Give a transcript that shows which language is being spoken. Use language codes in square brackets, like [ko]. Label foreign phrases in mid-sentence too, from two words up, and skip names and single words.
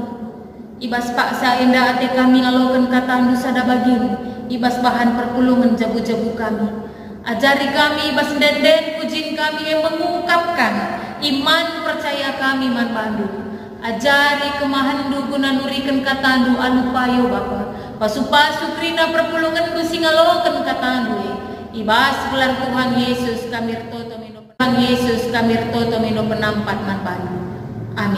[btx] Ibas paksa enda ate kami ngalokan kata sada bagimu, ibas bahan perpulungan jabu-jabu kami. Ajari kami ibas denden pujin kami [id] yang mengungkapkan iman percaya [btx] kami man pandu. Ajari kemahandu guna nurikan katandu anu payo Bapa. Pasu-pasu krina perpulungan ku singalokan katandu ibas gelar Tuhan Yesus kami toto mino Tuhan Yesus kami toto mino penampat man pandu. Amin.